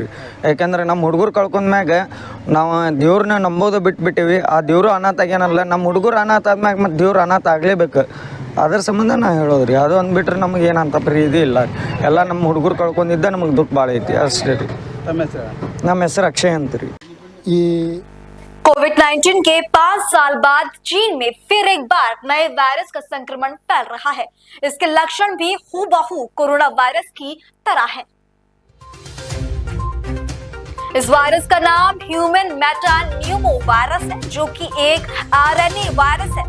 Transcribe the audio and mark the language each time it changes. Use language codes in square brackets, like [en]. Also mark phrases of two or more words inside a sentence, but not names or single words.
[kn] ಯಾಕಂದ್ರೆ ನಮ್ಮ ಹುಡುಗರು ಕಳ್ಕೊಂಡ್ಮ್ಯಾಗ ನಾವು ದೇವ್ರನ್ನ ನಂಬೋದು ಬಿಟ್ಬಿಟ್ಟೇವಿ. ಆ ದೇವರು ಅನಾಥ ಆಗ್ಯಾನಲ್ಲ, ನಮ್ಮ ಹುಡುಗರು ಅನಾಥ ಆದ್ಮ್ಯಾಗ ಮತ್ತು ದೇವ್ರು ಅನಾಥ ಆಗಲೇಬೇಕು. ಅದ್ರ ಸಂಬಂಧ ನಾ ಹೇಳೋದು ರೀ. ಅದು ಅಂದ್ಬಿಟ್ರೆ ನಮಗೆ ಏನಂತ ಪ್ರೀತಿ ಇಲ್ಲ. ಎಲ್ಲ ನಮ್ಮ ಹುಡುಗರು ಕಳ್ಕೊಂಡಿದ್ದ ನಮಗೆ ದುಃಖ ಭಾಳ ಐತಿ ಅಷ್ಟೇ ರೀ. ನಮ್ಮ ಹೆಸರು ಅಕ್ಷಯ್ ಅಂತ ರೀ. ಈ [hi] कोविड-19 के 5 साल बाद चीन में फिर एक बार नए वायरस का संक्रमण फैल रहा है। इसके लक्षण भी हूबहू कोरोना वायरस की तरह हैं। इस वायरस का नाम ह्यूमन मेटान्यूमो वायरस है, जो कि एक RNA वायरस है।